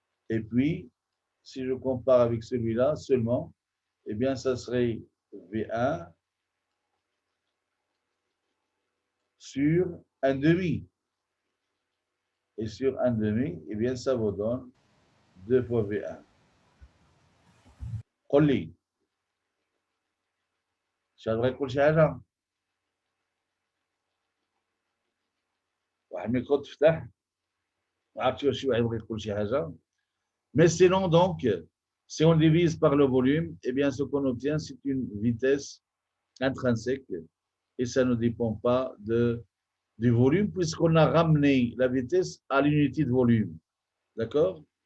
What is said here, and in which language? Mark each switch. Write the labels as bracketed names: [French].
[French] Et puis, si je compare avec celui-là seulement, eh bien, ça serait V1 sur 1 demi. Et sur 1 demi, eh bien, ça vous donne 2 fois V1. [Arabic] قل لي شاد بغا يقول شي حاجة واحد الميكرو تفتح ما عرفتش واش شي واحد بغا يقول شي حاجة. [French] Mais sinon, donc, si on divise par le volume, eh bien, ce qu'on obtient, c'est une vitesse intrinsèque et ça ne dépend pas du volume puisqu'on a ramené la vitesse à l'unité de volume. D'accord?